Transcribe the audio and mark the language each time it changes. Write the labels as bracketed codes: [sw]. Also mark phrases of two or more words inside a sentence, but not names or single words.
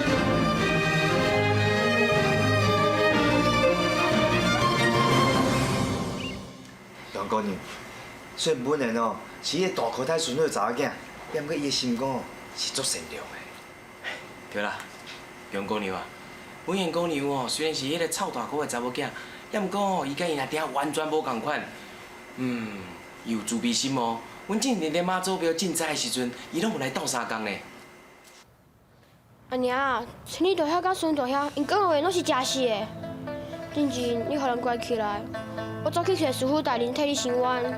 [nan] 杨姑娘，虽然本人哦是迄大口袋孙女的查某囝，不过伊的心肝哦是足善良的。对啦，杨姑娘啊，本杨姑娘哦虽然是迄个臭大哥的查某囝，也毋过哦伊甲伊阿爹完全无共款。伊有自卑心哦。阮之前咧妈祖庙赈灾的时阵，伊拢有来斗相共呢。阿娘，像你大遐甲孙大遐，因讲的话拢是真实的。之前你互人关起来，我走去找师傅带恁替你伸冤。